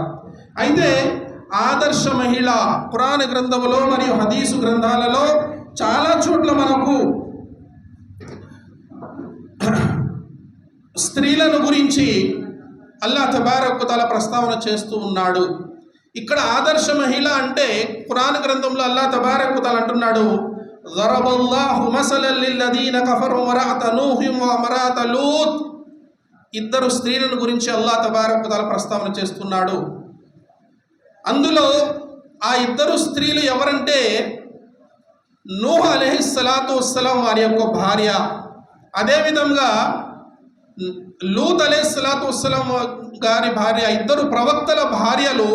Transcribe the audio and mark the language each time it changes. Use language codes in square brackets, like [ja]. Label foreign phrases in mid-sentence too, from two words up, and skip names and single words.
[te] అయితే ఆదర్శ మహిళ ఖురాన్ గ్రంథంలో మరియు హదీసు గ్రంథాలలో చాలా చోట్ల మనకు స్త్రీలను గురించి [ar] الله تبارك وتعالى [te] ప్రస్తావన చేస్తూ ఉన్నాడు. ఇక్కడ ఆదర్శ మహిళ అంటే ఖురాన్ గ్రంథంలో [ar] الله تبارك وتعالى [te] అంటున్నాడు, [ar] ضربallahu مثلا للذين كفروا امرأة نوح وامرأة لوط. [te] ఇద్దరు స్త్రీలను గురించి [ar] الله تبارك وتعالى [te] ప్రస్తావన చేస్తున్నాడు. అందులో ఆ ఇద్దరు స్త్రీలు ఎవరంటే నూహ్ [ar] عليه الصلاة والسلام [te] వారి యొక్క భార్య, అదేవిధంగా లూత్ [ar] عليه الصلاة والسلام [te] గారి భార్య, ఇద్దరు ప్రవక్తల భార్యలు.